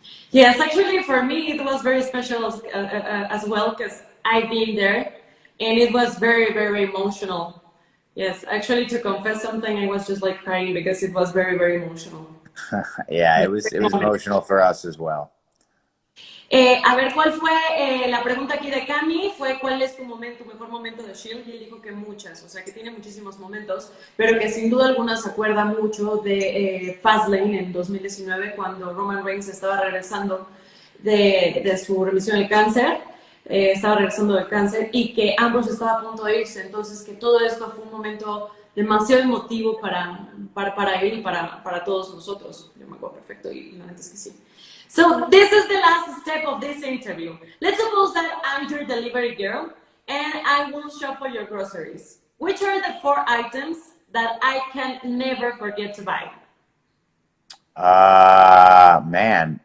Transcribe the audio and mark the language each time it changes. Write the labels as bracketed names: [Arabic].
[English] Yes, actually, for me, it was very special as well because I've been there, and it was very, very emotional. Yes, actually, to confess something, I was just like crying because it was very, very emotional. Yeah, it was emotional for us as well. [Spanish] A ver, ¿cuál fue la pregunta aquí de Cami? Fue ¿cuál es tu mejor momento de Shield? Y él dijo que muchas, o sea que tiene muchísimos momentos, pero que sin duda alguna se acuerda mucho de Fastlane en 2019 cuando Roman Reigns estaba regresando de su remisión del cáncer, estaba regresando del cáncer y que ambos estaba a punto de irse, entonces que todo esto fue un momento demasiado emotivo para él y para todos nosotros. Yo me acuerdo perfecto y la neta es que sí. [English] So this is the last step of this interview. Let's suppose that I'm your delivery girl and I will shop for your groceries. Which are the 4 items that I can never forget to buy? Man.